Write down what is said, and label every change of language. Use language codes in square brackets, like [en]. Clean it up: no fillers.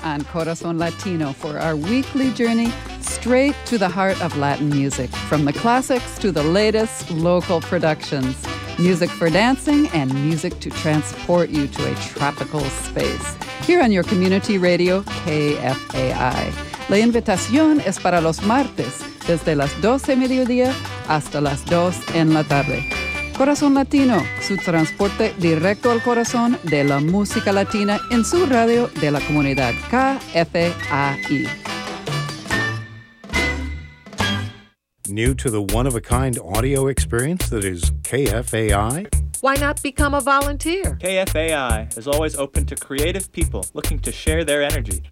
[en] on Corazon Latino for our weekly journey straight to the heart of Latin music, from the classics to the latest local productions, music for dancing and music to transport you to a tropical space, here on your community radio, KFAI. [es] La invitación es para los martes, desde las 12 mediodía hasta las 2 en la tarde. Corazón Latino, su transporte directo al corazón de la música latina en su radio de la comunidad KFAI. [en] New to the one-of-a-kind audio experience that is KFAI? Why not become a volunteer? KFAI is always open to creative people looking to share their energy.